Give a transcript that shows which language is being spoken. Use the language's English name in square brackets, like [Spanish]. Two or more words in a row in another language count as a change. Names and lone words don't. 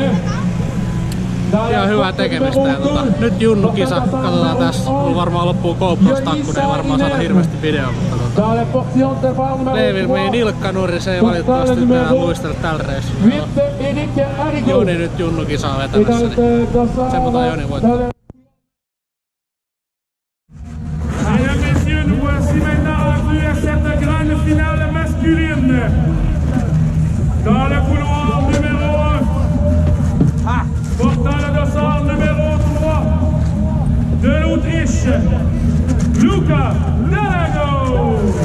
[Finnish] Ihan hyvää tekemistä ja nyt junnukisa, katsotaan tässä, mulla varmaan loppuu GoPro-stakku, ei varmaan saada hirveästi videoa, mutta Leivillä meni nilkkanuri, se ei valitettavasti enää luistella tällä reissulla. Joni nyt junnukisaa vetämässä, niin se mutta Joni voittaa. [French] une finale masculine. Dans le couloir numéro 1, portant le dossard numéro 3 de l'Autriche, Luca Dalago.